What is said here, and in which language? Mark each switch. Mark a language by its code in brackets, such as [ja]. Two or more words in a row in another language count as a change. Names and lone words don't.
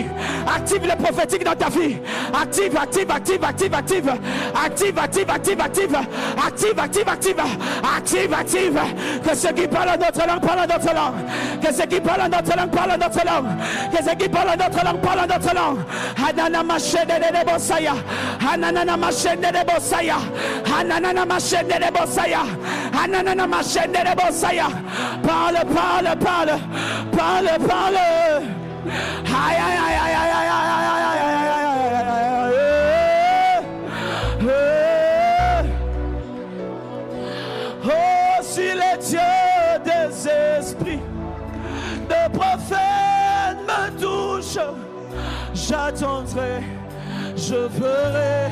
[fr] Active les prophétiques dans ta vie. Active, active, active, active, active. Active, active, active, active. Active, active, active. Active, active. Que ceux qui parlent en notre langue parlent en notre langue. Que ceux qui parlent en notre langue parlent en notre langue. Que ceux qui parlent en notre langue parlent en notre langue. Hanana machene de bosaya. Hanana machene de bosaya. Hanana machene de bosaya. Hanana machene de bosaya. Parle, parle, parle. Parle, parle. Aïe, aïe, aïe, aïe, aïe, aïe, aïe, aïe, aïe. Oh, si le Dieu des esprits de prophètes me touche, j'attendrai, je verrai.